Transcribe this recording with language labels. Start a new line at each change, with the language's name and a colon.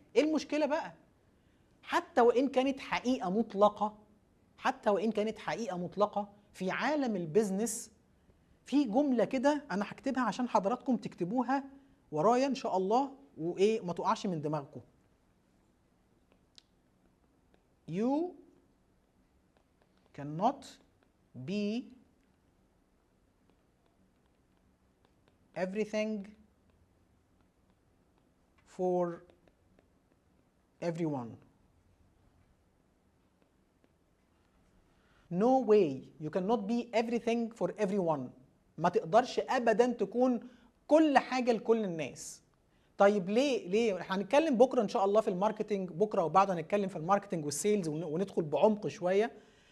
Arabic: ايه المشكله بقى؟ حتى وان كانت حقيقه مطلقه، حتى وان كانت حقيقه مطلقه في عالم البيزنس، في جمله كده انا هكتبها عشان حضراتكم تكتبوها ورايا ان شاء الله، وايه ما تقعش من دماغكم.
English: You cannot be everything for everyone. No way you cannot be everything for everyone.
Arabic: ما تقدرش ابدا تكون كل حاجه لكل الناس. طيب ليه هنتكلم بكره ان شاء الله في الماركتنج، بكره وبعد هنتكلم في الماركتنج والسيلز وندخل بعمق شويه.